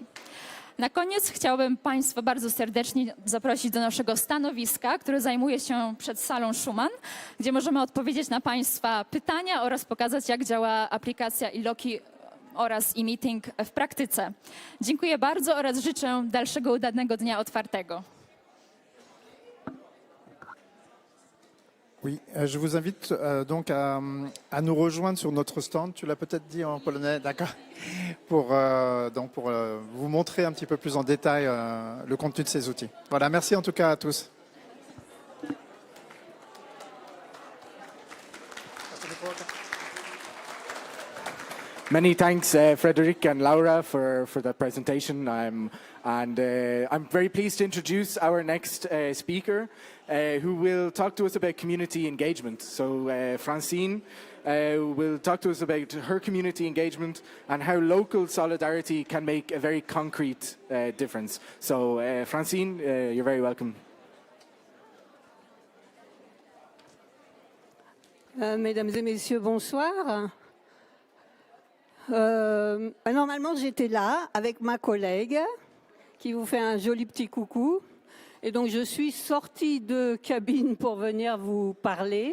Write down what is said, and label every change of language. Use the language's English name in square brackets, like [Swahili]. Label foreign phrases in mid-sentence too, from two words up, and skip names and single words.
[Polish] Na koniec chciałbym Państwa bardzo serdecznie zaprosić do naszego stanowiska, które zajmuje się przed salą Schuman, gdzie możemy odpowiedzieć na Państwa pytania oraz pokazać, jak działa aplikacja Iloki oraz e-meeting w praktyce. Dziękuję bardzo oraz życzę dalszego udanego dnia otwartego. [French] Oui, je vous invite donc à nous rejoindre sur notre stand. Tu l'as peut-être dit en polonais, d'accord, pour vous montrer un petit peu plus en détail le contenu de ces outils. Voilà, merci en tout cas à tous. [English] Many thanks, Frederic and Laura, for that presentation. I'm very pleased to introduce our next speaker, who will talk to us about community engagement. So Francine will talk to us about her community engagement and how local solidarity can make a very concrete difference. So Francine, you're very welcome. [French] Mesdames et messieurs, bonsoir. Normalement, j'étais là avec ma collègue qui vous fait un joli petit coucou. Et donc, je suis sortie de cabine pour venir vous parler.